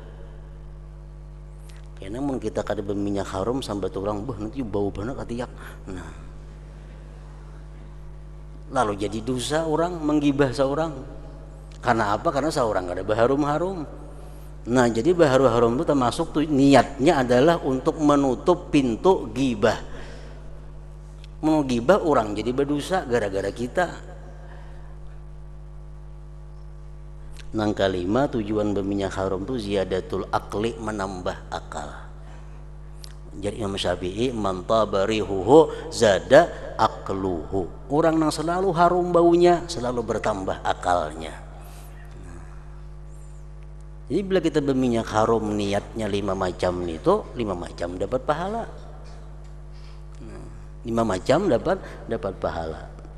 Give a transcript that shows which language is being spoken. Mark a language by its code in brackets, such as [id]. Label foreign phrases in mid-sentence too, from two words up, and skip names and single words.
[bjn] Karena mun kita kada berminyak harum sambat orang, bah nanti bau banget katiak. [id] Nah, lalu jadi dosa orang menggibah seorang. Karena apa? Karena seorang kada berharum-harum. Nah, jadi berharum-harum itu termasuk niatnya adalah untuk menutup pintu gibah. Mau gibah orang jadi berdosa gara-gara kita. Yang kelima, tujuan berminyak harum itu [ar] زيادة العقل, [id] menambah akal. Jadi Imam Syafi'i, [ar] من طاب ريحه زاد عقله. [id] Orang yang selalu harum baunya selalu bertambah akalnya. Jadi bila kita berminyak harum niatnya 5 macam itu, 5 macam dapat pahala. 5 macam dapat pahala.